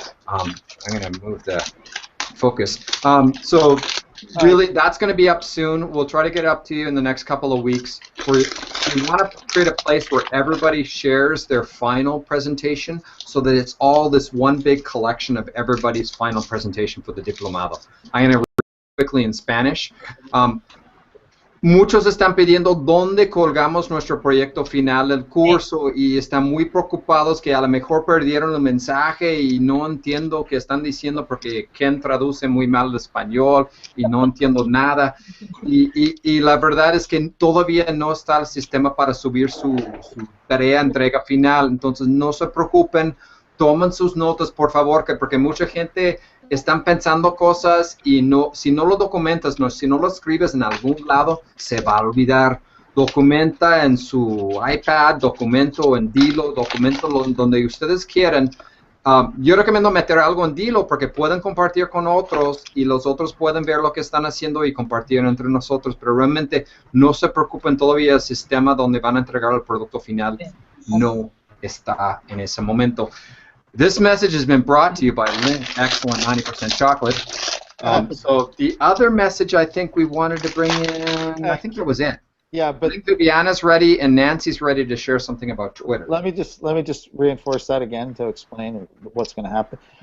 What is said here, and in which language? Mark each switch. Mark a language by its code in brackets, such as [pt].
[en] I'm going to move the focus. So really, that's going to be up soon. We'll try to get it up to you in the next couple of weeks. We want to create a place where everybody shares their final presentation so that it's all this one big collection of everybody's final presentation for the diplomado. I'm going to read quickly in Spanish. [es] Muchos están pidiendo dónde colgamos nuestro proyecto final del curso y están muy preocupados que a lo mejor perdieron el mensaje y no entiendo qué están diciendo porque Ken traduce muy mal el español y no entiendo nada. Y la verdad es que todavía no está el sistema para subir su tarea entrega final. Entonces no se preocupen, tomen sus notas por favor, porque mucha gente están pensando cosas y si no lo documentas, si no lo escribes en algún lado, se va a olvidar. Documenta en su iPad, documento en Dilo, documento donde ustedes quieran. Yo recomiendo meter algo en Dilo porque pueden compartir con otros y los otros pueden ver lo que están haciendo y compartir entre nosotros, pero realmente no se preocupen, todavía el sistema donde van a entregar el producto final no está en ese momento. [en] This message has been brought to you by Lindt Excellent 90% Chocolate. So the other message I think we wanted to bring in, I think that was it. Yeah, but I think Viviana's ready and Nancy's ready to share something about Twitter. Let me just reinforce that again to explain what's going to happen.